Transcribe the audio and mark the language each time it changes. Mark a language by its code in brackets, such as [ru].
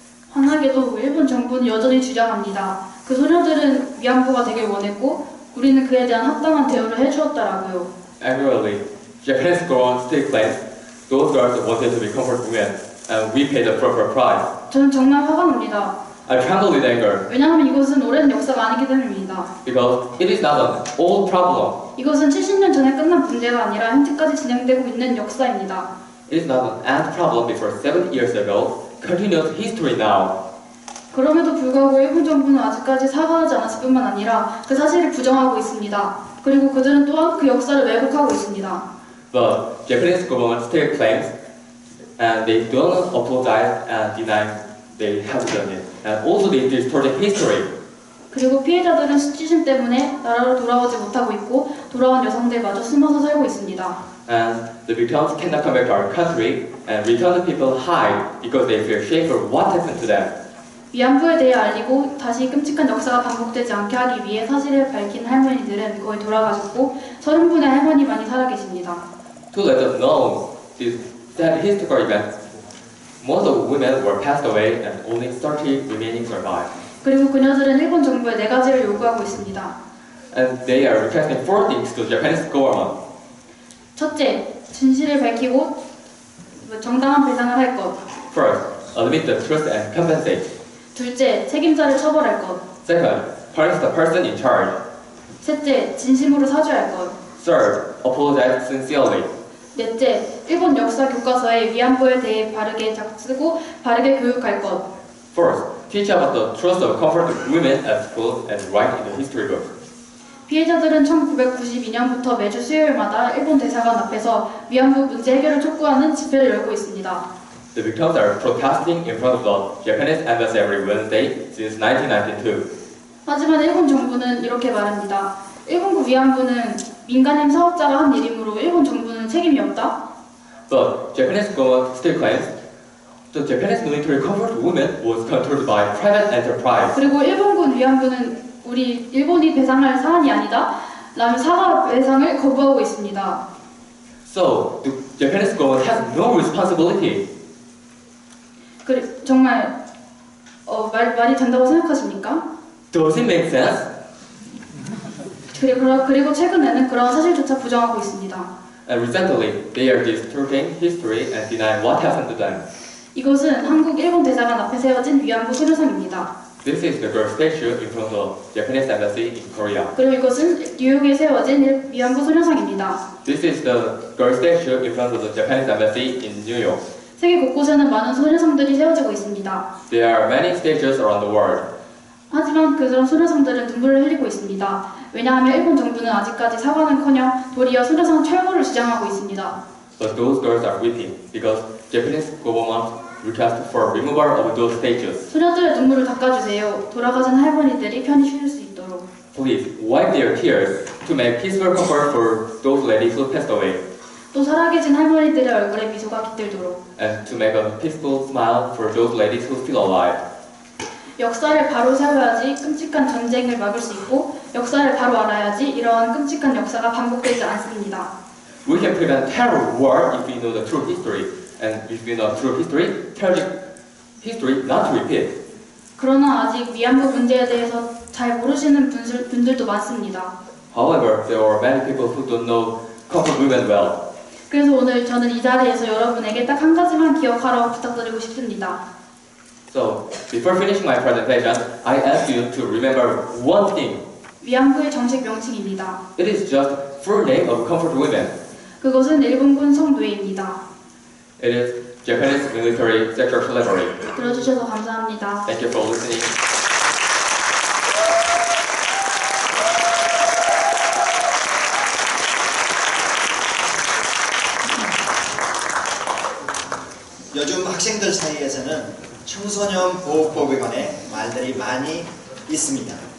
[ko] 환하게도 일본 정부는 여전히 주장합니다. 그 소녀들은 위안부가 되길 원했고 우리는 그에 대한 합당한 대우를 해주었다라고요. [en] Angrily, Japanese government still claims those girls wanted to be comfort women, and we paid the proper price. [ko] 저는 정말 화가 납니다. [en] I tremble with anger [ko] 왜냐하면 이것은 오랜 역사가 아니기 때문입니다. [en] because it is not an old problem. [ko] 이것은 70년 전에 끝난 문제가 아니라 현재까지 진행되고 있는 역사입니다. [en] It is not an ant problem before 7 years ago. Continuous history now. [ko] 그럼에도 불구하고 일본 정부는 아직까지 사과하지 않았을 뿐만 아니라 그 사실을 부정하고 있습니다. 그리고 그들은 또한 그 역사를 왜곡하고 있습니다. [en] But Japanese government still claims, and they don't apologize and deny they have done it. And also they distort the history. [ko] 그리고 피해자들은 수치심 때문에 나라로 돌아오지 못하고 있고 돌아온 여성들마저 숨어서 살고 있습니다. [en] And the victims cannot come back to our country, and returned people hide because they feel shame for what happened to them. [ko] 위안부에 대해 알리고 다시 끔찍한 역사가 반복되지 않게 하기 위해 사실을 밝힌 할머니들은 거의 돌아가셨고 30분의 할머니만이 살아계십니다. [en] To let us know this sad historical event. Most of the women were passed away and only 30 remaining survived. [ko] 그리고 그녀들은 일본 정부에 4가지를 요구하고 있습니다. [en] And they are requesting 4 things to Japanese government. [ko] 첫째, 진실을 밝히고 정당한 배상을 할 것. [en] First, admit the truth and compensate. [ko] 둘째, 책임자를 처벌할 것. [en] Second, punish the person in charge. [ko] 셋째, 진심으로 사죄할 것. [en] Third, apologize sincerely. [ko] 넷째, 일본 역사 교과서에 위안부에 대해 바르게 쓰고 바르게 교육할 것. [en] Fourth, teach about the truth of comfort of women at school and write in the history book. [ko] 피해자들은 1992년부터 매주 수요일마다 일본 대사관 앞에서 위안부 문제 해결을 촉구하는 집회를 열고 있습니다. [en] The victims are protesting in front of the Japanese embassy every Wednesday since 1992. [ko] 하지만 일본 정부는 이렇게 말합니다. 일본군 위안부는 민간인 사업자가 한 일이므로 일본 정부는 책임이 없다. [en] But Japanese government still claims the Japanese military comfort women was controlled by private enterprise. [ko] 그리고 일본군 위안부는 우리 일본이 배상할 사안이 아니다. 라며 사과 배상을 거부하고 있습니다. [en] So the Japanese government has no responsibility. [ko] 정말 말이 된다고 생각하십니까? [en] Does it make sense? [ko] 그리고 최근에는 그런 사실조차 부정하고 있습니다. [en] And recently, they are distorting history and denying what happened to them. [ko] 이것은 한국 일본 대사관 앞에 세워진 위안부 소녀상입니다. [en] This is the girl statue in front of the Japanese embassy in Korea. [ko] 그리고 이것은 뉴욕에 세워진 위안부 소녀상입니다. [en] This is the girl statue in front of the Japanese embassy in New York. [ko] 세계 곳곳에는 많은 소녀상들이 세워지고 있습니다. [en] There are many statues around the world. [ko] 하지만 그런 소녀상들은 눈물을 흘리고 있습니다. 왜냐하면 일본 정부는 아직까지 사과는커녕 도리어 소녀상 철거를 주장하고 있습니다. [en] But those girls are weeping because Japanese government request for removal of those statues. [ko] 소녀들의 눈물을 닦아주세요. 돌아가신 할머니들이 편히 쉴 수 있도록. [en] Please wipe their tears to make peaceful comfort for those ladies who passed away, [ko] 또 살아계신 할머니들의 얼굴에 미소가 깃들도록. [en] and to make a peaceful smile for those ladies who still alive. [ko] 역사를 바로 세워야지 끔찍한 전쟁을 막을 수 있고 역사를 바로 알아야지 이러한 끔찍한 역사가 반복되지 않습니다. [en] We can prevent terror war if we know the true history, and if we know true history, tragic history not to repeat. [ko] 그러나 아직 위안부 문제에 대해서 잘 모르시는 분들도 많습니다. [en] However, there are many people who don't know comfort women well. [ko] 그래서 오늘 저는 이 자리에서 여러분에게 딱 한 가지만 기억하라고 부탁드리고 싶습니다. [en] So, before finishing my presentation, I ask you to remember one thing. [ko] 위안부의 정식 명칭입니다. [en] It is just full name of comfort women. [ko] 그것은 일본군 성노예입니다. [en] It is Japanese military sexual slavery. [ko] 들어주셔서 감사합니다. [en] Thank you for listening. [ko] 요즘 학생들 사이에서는 청소년 보호법에 관해 말들이 많이 있습니다.